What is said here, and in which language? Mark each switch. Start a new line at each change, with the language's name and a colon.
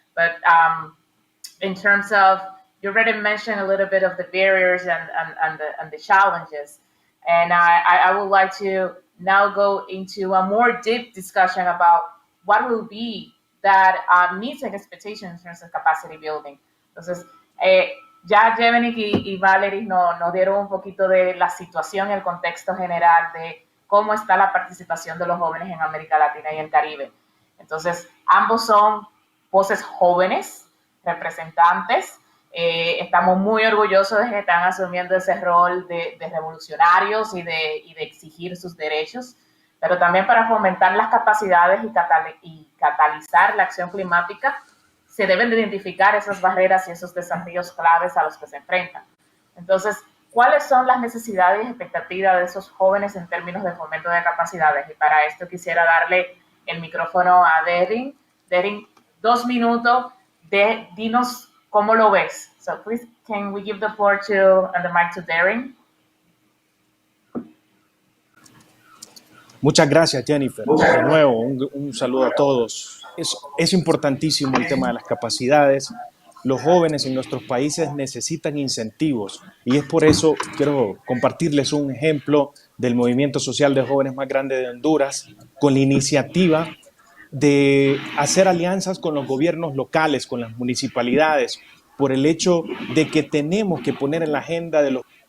English: But in terms of, you already mentioned a little bit of the barriers and the challenges, and I would like to now go into a more deep discussion about what will be that needs and expectations in terms of capacity building.
Spanish: Entonces, ya Jevenick y Valerie nos dieron un poquito de la situación, el contexto general de cómo está la participación de los jóvenes en América Latina y el Caribe. Entonces, ambos son voces jóvenes, representantes. Estamos muy orgullosos de que están asumiendo ese rol de revolucionarios y de exigir sus derechos, pero también para fomentar las capacidades y catalizar la acción climática, se deben de identificar esas barreras y esos desafíos claves a los que se enfrentan. Entonces, ¿cuáles son las necesidades y expectativas de esos jóvenes en términos de fomento de capacidades? Y para esto quisiera darle el micrófono a Derin. Derin, 2 minutos, dinos cómo lo ves.
English: So please, can we give the floor and the mic to Derin?
Spanish: Muchas gracias, Jennifer. De nuevo, un saludo a todos. Es importantísimo el tema de las capacidades. Los jóvenes en nuestros países necesitan incentivos y es por eso quiero compartirles un ejemplo del movimiento social de jóvenes más grande de Honduras con la iniciativa de hacer alianzas con los gobiernos locales, con las municipalidades, por el hecho de que tenemos que poner en la agenda de